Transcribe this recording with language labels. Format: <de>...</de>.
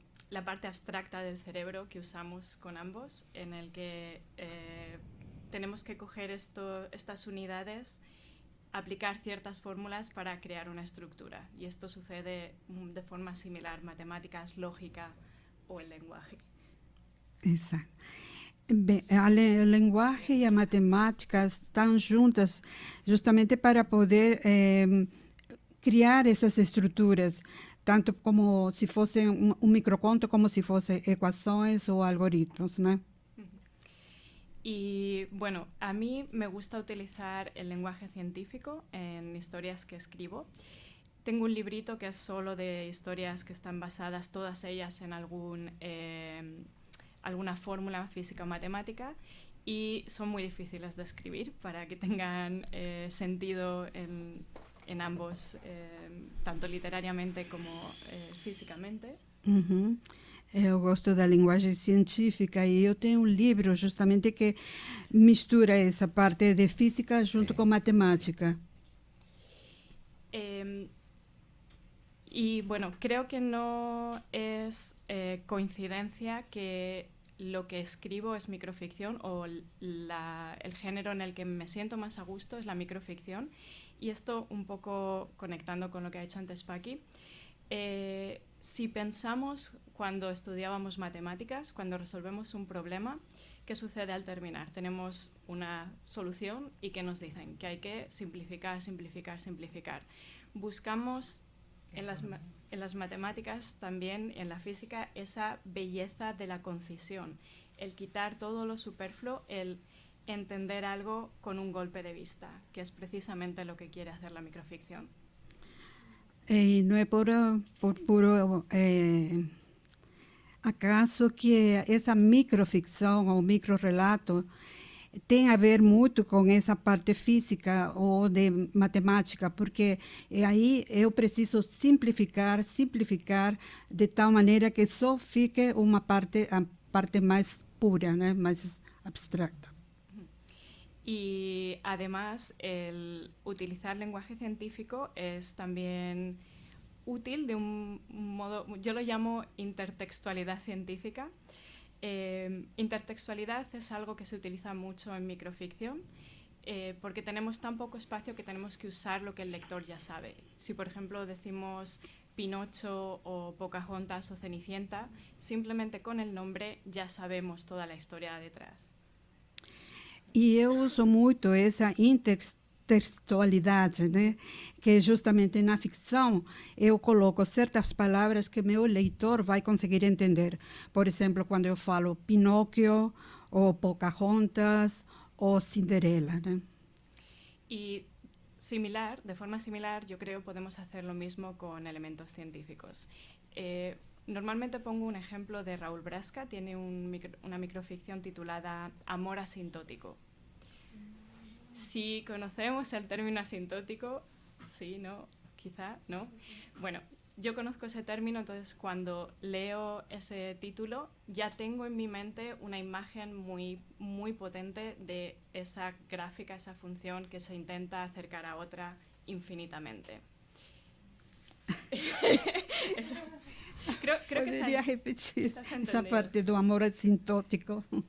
<es>la parte abstracta del cerebro que usamos con ambos, en el que tenemos que coger estas unidades, aplicar ciertas fórmulas para crear una estructura. Y esto sucede de forma similar, matemáticas, lógica o el lenguaje.</es> <pt>Exato. Bem, a linguagem e a matemática estão juntas justamente para poder criar essas estruturas, tanto como se fosse um microconto, como se fossem equações ou algoritmos,</pt> <es>¿no? Y bueno, a mí me gusta utilizar el lenguaje científico en historias que escribo. Tengo un librito que es solo de historias que están basadas, todas ellas en alguna fórmula física o matemática, y son muy difíciles de escribir para que tengan sentido en ambos, tanto literariamente como físicamente. Uhum.</es> <pt>Eu gosto da linguagem científica e eu tenho um livro justamente que mistura essa parte de física junto com matemática.</pt> <es>Y bueno, creo que no es coincidencia que lo que escribo es microficción, o el género en el que me siento más a gusto es la microficción. Y esto un poco conectando con lo que ha dicho antes Paqui. Si pensamos cuando estudiábamos matemáticas, cuando resolvemos un problema, ¿qué sucede al terminar? Tenemos una solución y que nos dicen que hay que simplificar, simplificar, simplificar. Buscamos en las matemáticas también, en la física, esa belleza de la concisión, el quitar todo lo superfluo, el entender algo con un golpe de vista, que es precisamente lo que quiere hacer la microficción.</es> <pt>E não é por puro acaso que essa microficção ou microrelato tem a ver muito com essa parte física ou de matemática, porque aí eu preciso simplificar de tal maneira que só fique a parte mais pura, né, mais abstracta.</pt> <es>Y además el utilizar lenguaje científico es también útil de un modo, yo lo llamo intertextualidad científica. Intertextualidad es algo que se utiliza mucho en microficción, porque tenemos tan poco espacio que tenemos que usar lo que el lector ya sabe. Si por ejemplo decimos Pinocho o Pocahontas o Cenicienta, simplemente con el nombre ya sabemos toda la historia detrás.</es> <pt>E eu uso muito essa intertextualidade, né? Que justamente na ficção eu coloco certas palavras que meu leitor vai conseguir entender. Por exemplo, quando eu falo Pinóquio, ou Pocahontas, ou Cinderela, né?</pt> <es>Y de forma similar, yo creo podemos hacer lo mismo con elementos científicos. Normalmente pongo un ejemplo de Raúl Brasca, tiene una microficción titulada Amor asintótico. Si conocemos el término asintótico, sí, no, quizá, no. Bueno, yo conozco ese término, entonces cuando leo ese título ya tengo en mi mente una imagen muy, muy potente de esa gráfica, esa función que se intenta acercar a otra infinitamente. Creo</es> <pt>Poderia repetir essa parte do amor asintótico.</pt>